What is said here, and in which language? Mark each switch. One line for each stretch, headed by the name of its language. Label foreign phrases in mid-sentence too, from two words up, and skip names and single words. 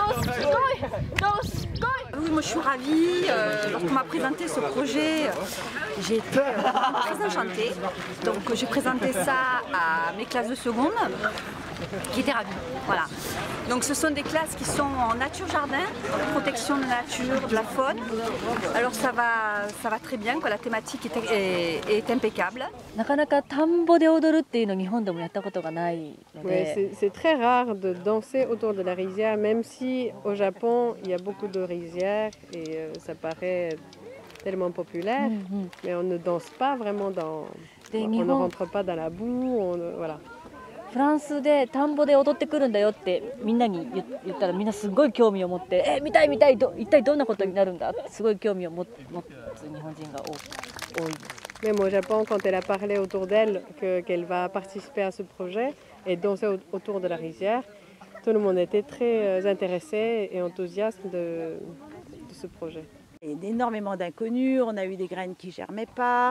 French: Oui, moi je suis ravie lorsqu'on m'a présenté ce projet J'ai été très enchantée. Donc j'ai présenté ça à mes classes de seconde qui étaient ravies. Voilà. Donc ce sont des classes qui sont en nature-jardin, protection de la nature, de la faune. Alors ça va très bien, quoi. La thématique est impeccable.
Japanese: なかなか田んぼで踊るっていうの日本でもやったことがないの
French: Ouais,
Japanese: で、
French: c'est très rare de danser autour de la rizière, même si au Japon il y a beaucoup de rizières et ça paraît tellement populaire, mais on ne danse pas vraiment on ne rentre pas dans la boue, voilà.
Japanese: フランスで田んぼで踊ってくるんだよってみんなに言ったらみんなすごい興味を持って見たい見たい一体どんなことになるんだってすごい興味を持つ日本人が多い。
French: Même au Japon, quand elle a parlé autour d'elle qu'elle va participer à ce projet et danser autour de la rizière, tout le monde était très intéressé et enthousiaste de ce projet. Il y a énormément d'inconnus, on a eu des graines qui ne germaient pas.